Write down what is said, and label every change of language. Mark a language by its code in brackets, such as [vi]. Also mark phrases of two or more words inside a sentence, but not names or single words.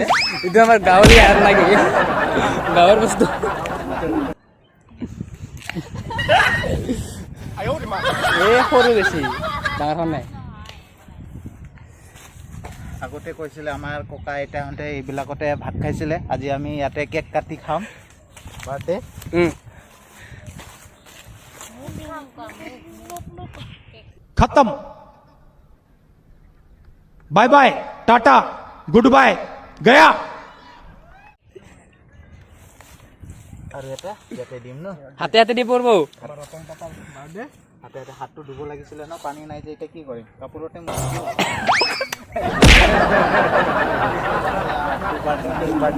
[as] এইটো আমাৰ গাঁৱলীয়া হাত লাগে গাঁৱৰ বস্তু এই সৰু বেছি ডাঙৰখন নাই আগতে কৈছিলে আমাৰ ককা আইতাহঁতে এইবিলাকতে ভাত খাইছিলে আজি আমি ইয়াতে কেক কাটি খাম বাৰ্থডে [hi] खत्म [en] bye bye [hi] टाटा [en] good bye [hi] गया [as] আৰু এটা ইয়াতে দিম ন হাতে হাতে দি পৰব হাতে হাতে হাতটো ধুব লাগিছিলে ন পানী নাই যে এতিয়া কি কৰিম কাপোৰতে বাৰ্থডে